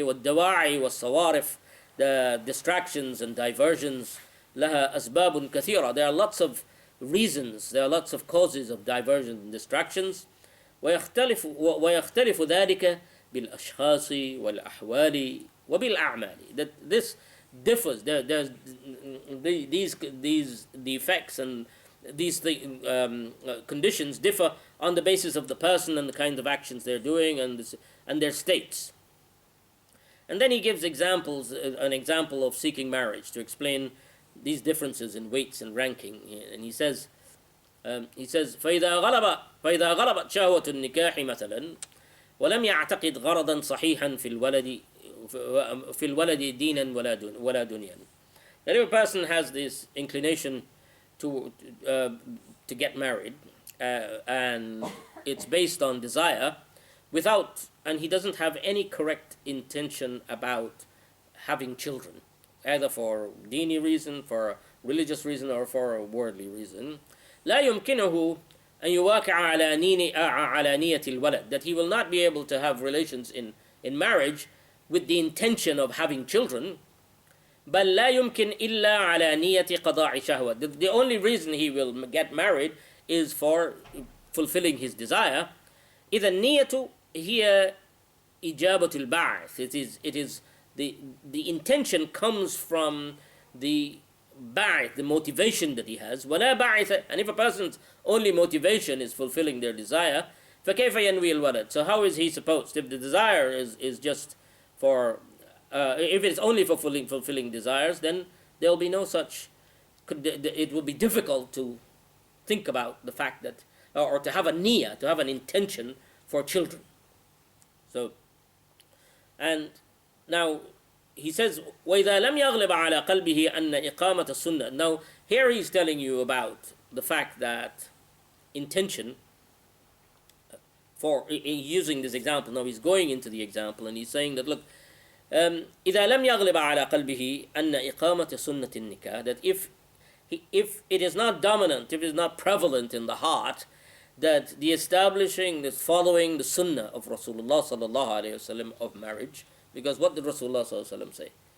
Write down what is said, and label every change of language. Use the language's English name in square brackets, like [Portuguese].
[Arabic] والدواعي والصوارف, [English] the distractions and diversions, [Arabic] لها أسباب كثيرة. [English] There are lots of reasons, there are lots of causes of diversions and distractions. [Arabic] ويختلف ذلك بالأشخاص والأحوال وبالأعمال. [English] That this differs. There's the effects and these conditions differ on the basis of the person and the kinds of actions they're doing and their states. And then he gives examples, an example of seeking marriage to explain these differences in weights and ranking. And he says, [Arabic] فإذا غلبت شهوة النكاح مثلا ولم يعتقد غرضا صحيحا في الولد دينا ولا دنيا. [English] That if a person has this inclination to get married, and it's based on desire, and he doesn't have any correct intention about having children, either for dini reason, for a religious reason, or for a worldly reason, [Arabic] لا يمكنه أن يواقع على نية الولد, [English] that he will not be able to have relations in marriage with the intention of having children. [Arabic] بل لا يمكن إلا على نية قضاء شهوة. [English] The only reason he will get married is for fulfilling his desire. [Arabic] إذا النية هي إجابة البعث. [English] It is the intention comes from the ba'ith, the motivation that he has. [Arabic] ولا بعث, [English] and if a person's only motivation is fulfilling their desire, [Arabic] فكيف ينوي الولد? [English] So how is he supposed, if the desire is just for if it's only for fulfilling desires, then there will be no such, it will be difficult to think about the fact that, or to have a niyyah, to have an intention for children. So, and now he says, [Arabic] وَإِذَا لَمْ يَغْلِبَ عَلَى قَلْبِهِ أَنَّ إِقَامَةَ السُنَّةِ. [English] Now, here he's telling you about the fact that intention, for using this example, now he's going into the example and he's saying that, look, [Arabic] إذا لم يغلب على قلبه أن إقامة سنة النكاح, [English] that if it is not dominant, if it is not prevalent in the heart, that the establishing, this following the sunnah of Rasulullah sallallahu alayhi wasallam of marriage, because what did Rasulullah sallallahu alayhi wasallam say?